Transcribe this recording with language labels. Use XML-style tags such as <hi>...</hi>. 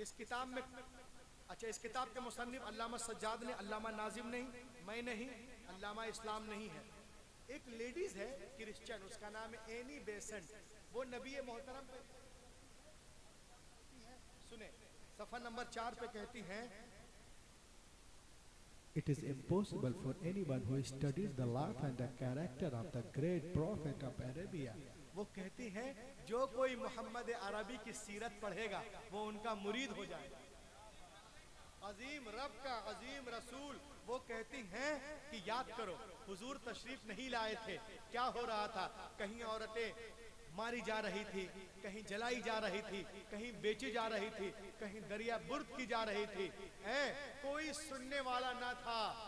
<hi>इस किताब में, अच्छा, इस किताब के मुसन्निफ अल्लामा सज्जाद ने, अल्लामा नाजिम नहीं, मैं नहीं, अल्लामा इस्लाम नहीं है। एक लेडीज है क्रिश्चियन, उसका नाम है एनी बेसेंट। वो नबी मोहतरम पे सुने, सफा नंबर 4 पे कहती हैं,</hi> <en>It is impossible for anyone who studies the life and the character of the great prophet of Arabia.</en> <hi>वो कहती हैं जो कोई मोहम्मद अरबी की सीरत पढ़ेगा वो उनका मुरीद हो जाएगा। अजीम रब का अजीम रसूल, वो कहती हैं कि याद करो हुजूर तशरीफ नहीं लाए थे, क्या हो रहा था, कहीं औरतें मारी जा रही थी, कहीं जलाई जा रही थी, कहीं बेची जा रही थी, कहीं दरिया बुर्द की जा रही थी, कोई सुनने वाला ना था।</hi>